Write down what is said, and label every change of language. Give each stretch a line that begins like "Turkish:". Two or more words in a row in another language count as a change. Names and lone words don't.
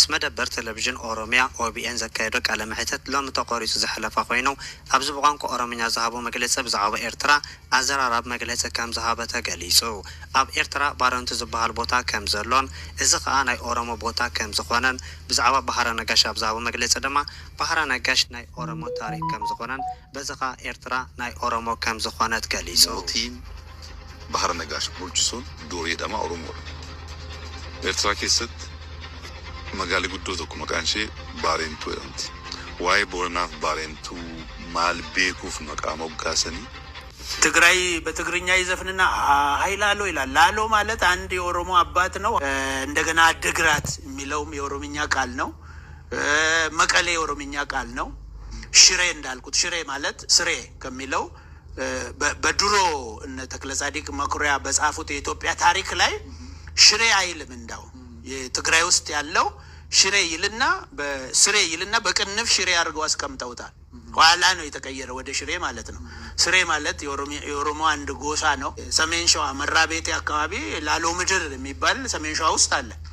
Tigrinya: መደበር ቴሌቪዥን ኦሮሚያ ኦቢኤን ዘካየዶ ቃለ መሕተት ሎሚ ተቆሪጹ ዝሕለፈ ኮይኑ ኣብዚ ብቋንቋ ኦሮምኛ ዝሃቦ መግለጺ ብዛዕባ ኤርትራ ኣዘራራብ መግለጺ ከም ዝሃበ ተገሊጹ ኣብ ኤርትራ ባረንቱ ዝበሃል ቦታ ከም ዘሎን እዚ ከዓ ናይ ኦሮሞ ቦታ ከም ዝኾነን ብዛዕባ ባህረ ነጋሽ ኣብ ዝሃቦ መግለጺ ድማ ባህረ ነጋሽ ናይ ኦሮሞ ታሪክ ከም ዝኾነን በዚ ከዓ ኤርትራ ናይ ኦሮሞ ከም ዝኾነት ገሊጹ
Oromo: tiin bahar nagash bulchisuun durii dhama Oromoo Eertiraa keessatti magaalaa guddoo tokko maqaan ishee Baarentuu jedhamti. Waa'ee Booranaaf Baarentuu maal beekuuf maqaa moggaasanii
Amharic: ትግራይ በትግርኛ ይዘፍንና ኃይላሎ ይላል። ላሎ ማለት አንድ የኦሮሞ አባት ነው። እንደገና ድግራት የሚለውም የኦሮምኛ ቃል ነው። መቀሌ የኦሮምኛ ቃል ነው። ሽሬ እንዳልኩት ሽሬ ማለት ስሬ ከሚለው በድሮ እነ ተክለ ጻዲቅ መኩሪያ በጻፉት የኢትዮጵያ ታሪክ ላይ ሽሬ አይልም። እንዳው የትግራይ ውስጥ ያለው ሽሬ ይልና በስሬ ይልና በቅንፍ ሽሬ አድርገው አስቀምጠውታል። ኋላ ነው የተቀየረ ወደ ሽሬ ማለት ነው። ስሬ ማለት የኦሮሞ አንድ ጎሳ ነው። ሰሜን ሸዋ መራቤቴ አካባቢ ላሎ ምድር የሚባል ሰሜን ሸዋ ውስጥ አለ።